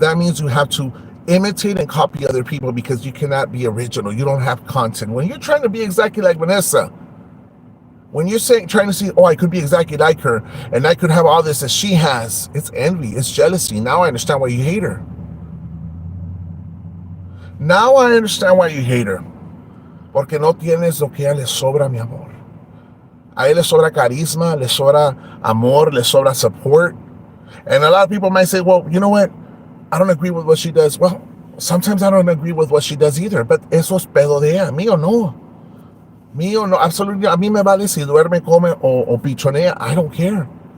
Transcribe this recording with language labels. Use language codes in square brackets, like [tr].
[en] That means you have to imitate and copy other people because you cannot be original. You don't have content. When you're trying to be exactly like Vanessa, when you're trying to see, oh, I could be exactly like her and I could have all this that she has, it's envy, it's jealousy. Now I understand why you hate her. Now I understand why you hate her. [es] Porque no tienes lo que a ella le sobra, mi amor. A ella le sobra carisma, le sobra amor, le sobra support. [en] And a lot of people might say, well, you know what? I don't agree with what she does. Well, sometimes I don't agree with what she does either, but [es] eso es pedo de ella. Mío no. Mío no. Absolutely. A mí me vale si duerme, come o pichonea. [en] I don't care.